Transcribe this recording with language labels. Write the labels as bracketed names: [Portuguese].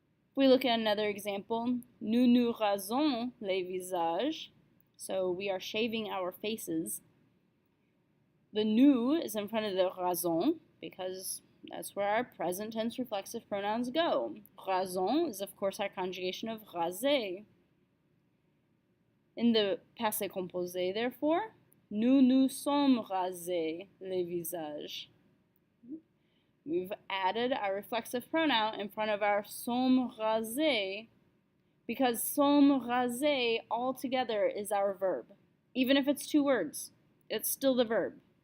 [English] If we look at another example, [French] nous nous rasons les visages. [English] So we are shaving our faces. The nous is in front of the raison because that's where our present tense reflexive pronouns go. Raison is of course our conjugation of raser. In the [French] passé composé, [English] therefore, [French] nous nous sommes rasés les visages. [English] We've added our reflexive pronoun in front of our sommes rasés because sommes rasés altogether is our verb. Even if it's two words, it's still the verb.